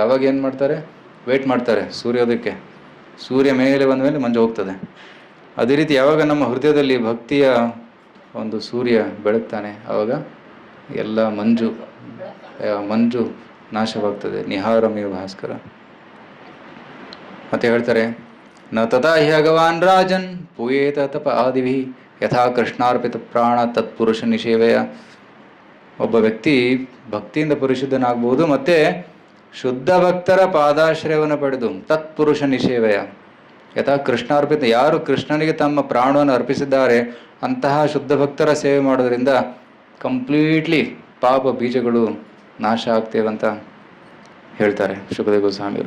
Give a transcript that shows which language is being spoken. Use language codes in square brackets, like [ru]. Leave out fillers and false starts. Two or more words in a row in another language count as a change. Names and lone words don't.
[kn] ಅವಾಗ ಏನು ಮಾಡ್ತಾರೆ? ವೆಯ್ಟ್ ಮಾಡ್ತಾರೆ ಸೂರ್ಯೋದಯಕ್ಕೆ. ಸೂರ್ಯ ಮೇಲೆ ಬಂದ ಮೇಲೆ ಮಂಜು ಹೋಗ್ತದೆ. ಅದೇ ರೀತಿ ಯಾವಾಗ ನಮ್ಮ ಹೃದಯದಲ್ಲಿ ಭಕ್ತಿಯ ಒಂದು ಸೂರ್ಯ ಬೆಳಗ್ತಾನೆ, ಆವಾಗ ಎಲ್ಲ ಮಂಜು ಮಂಜು ನಾಶವಾಗ್ತದೆ. [sa] ನಿಹಾರಮೇವ ಭಾಸ್ಕರ. [kn] ಮತ್ತೆ ಹೇಳ್ತಾರೆ, [sa] ನ ತಥಾ ಹಿ ಭಗವಾನ್ ರಾಜನ್ ಪೂಯೇತ ತಪ ಆದಿಭಿ ಯಥಾ ಕೃಷ್ಣಾರ್ಪಿತ ಪ್ರಾಣ ತತ್ಪುರುಷ ನಿಷೇವೆಯ. [kn] ಒಬ್ಬ ವ್ಯಕ್ತಿ ಭಕ್ತಿಯಿಂದ ಪರಿಶುದ್ಧನಾಗ್ಬೋದು, ಮತ್ತೆ ಶುದ್ಧ ಭಕ್ತರ ಪಾದಾಶ್ರಯವನ್ನು ಪಡೆದು [sa] ತತ್ಪುರುಷ ನಿಷೇವೆಯ ಯಥಾ ಕೃಷ್ಣಾರ್ಪಿತ, [kn] ಯಾರು ಕೃಷ್ಣನಿಗೆ ತಮ್ಮ ಪ್ರಾಣವನ್ನು ಅರ್ಪಿಸಿದ್ದಾರೆ ಅಂತಹ ಶುದ್ಧ ಭಕ್ತರ ಸೇವೆ ಮಾಡೋದ್ರಿಂದ ಕಂಪ್ಲೀಟ್ಲಿ ಪಾಪ ಬೀಜಗಳು ನಾಶ ಆಗ್ತೇವಂತ ಹೇಳ್ತಾರೆ ಶುಕದೇವ ಗೋಸ್ವಾಮಿಯವರು.